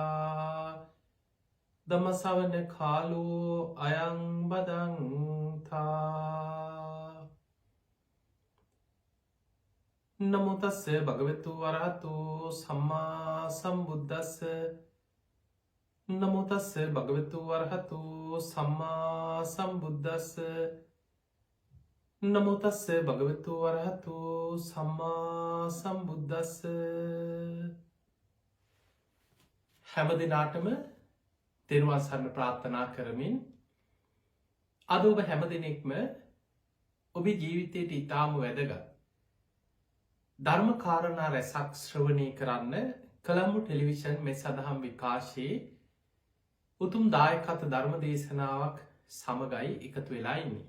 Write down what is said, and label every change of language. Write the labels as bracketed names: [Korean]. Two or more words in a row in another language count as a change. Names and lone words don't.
[Pali] දමසවන කාලෝ අයංබදංතා නමුතස්ස භගවතු වරහතු සම්මා සම්බුද්දස්ස නමුතස්ස භගවතු වරහතු සම්මා සම්බුද්දස්ස නමුතස්ස භගවතු වරහතු සම්මා සම්බුද්දස්ස [Sinhala] හැම දිනාටම තෙරුවන් සරණ ප්‍රාර්ථනා කරමින් අද ඔබ හැම දිනෙකම ඔබේ ජීවිතයට ඉතාම වැදගත් ධර්ම කාරණා රැසක් ශ්‍රවණය කරන්න කොළඹ ටෙලිවිෂන් මේ සදහම් විකාශයේ උතුම් දායකත්ව ධර්ම දේශනාවක් සමගයි එකතු වෙලා ඉන්නේ.